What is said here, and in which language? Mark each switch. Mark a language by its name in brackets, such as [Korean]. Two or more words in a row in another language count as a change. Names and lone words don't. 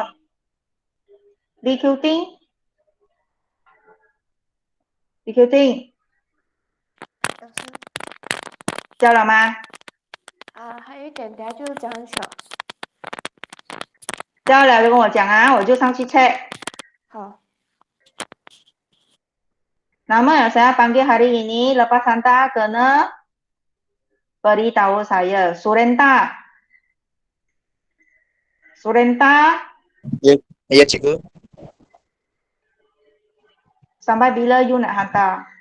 [English] Recruiting? Recruiting? [Chinese] 交了吗？还有一点，等下就讲很巧。交了就跟我讲我就上去 check. 好。 [Malay] Nama yang saya panggil hari ini lepas hantar kena beritahu saya. Surenta. Surenta. Ya, cikgu. Sampai bila you nak hantar?